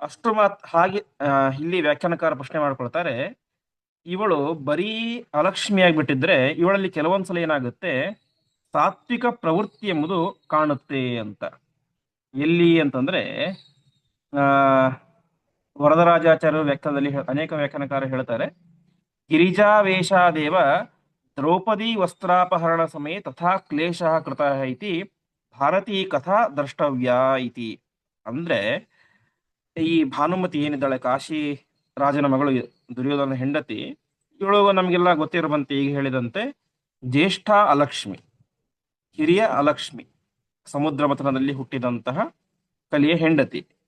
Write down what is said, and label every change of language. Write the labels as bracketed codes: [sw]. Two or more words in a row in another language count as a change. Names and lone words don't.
[kn] ಅಷ್ಟು ಹಾಗೆ ಇಲ್ಲಿ ವ್ಯಾಖ್ಯಾನಕಾರ ಪ್ರಶ್ನೆ ಮಾಡ್ಕೊಳ್ತಾರೆ, ಇವಳು ಬರೀ ಅಲಕ್ಷ್ಮಿಯಾಗ್ಬಿಟ್ಟಿದ್ರೆ ಇವಳಲ್ಲಿ ಕೆಲವೊಂದ್ಸಲ ಏನಾಗುತ್ತೆ, ಸಾತ್ವಿಕ ಪ್ರವೃತ್ತಿ ಎಂಬುದು ಕಾಣುತ್ತೆ ಅಂತ. ಎಲ್ಲಿ ಅಂತಂದ್ರೆ ಆ ವರದರಾಜಾಚಾರ್ಯ ವ್ಯಾಖ್ಯಾನದಲ್ಲಿ ಅನೇಕ ವ್ಯಾಖ್ಯಾನಕಾರ ಹೇಳ್ತಾರೆ, [sa] ಗಿರಿಜಾವೇಶಾದೇವ ದ್ರೌಪದಿ ವಸ್ತ್ರಾಪಹರಣ ಸಮಯ ತಥಾ ಕ್ಲೇಶ ಕೃತ ಇತಿ ಭಾರತೀ ಕಥಾ ದ್ರಷ್ಟವ್ಯ ಇತಿ. [kn] ಅಂದ್ರೆ ಈ ಭಾನುಮತಿ ಏನಿದ್ದಾಳೆ, ಕಾಶಿ ರಾಜನ ಮಗಳು, ದುರ್ಯೋಧನ ಹೆಂಡತಿ, ಇವಳು ನಮಗೆಲ್ಲ ಗೊತ್ತಿರುವಂತೆ ಈಗ ಹೇಳಿದಂತೆ ಜ್ಯೇಷ್ಠ ಅಲಕ್ಷ್ಮಿ, ಹಿರಿಯ ಅಲಕ್ಷ್ಮಿ, ಸಮುದ್ರ ಮಥನದಲ್ಲಿ ಹುಟ್ಟಿದಂತಹ ಕಲಿಯ ಹೆಂಡತಿ.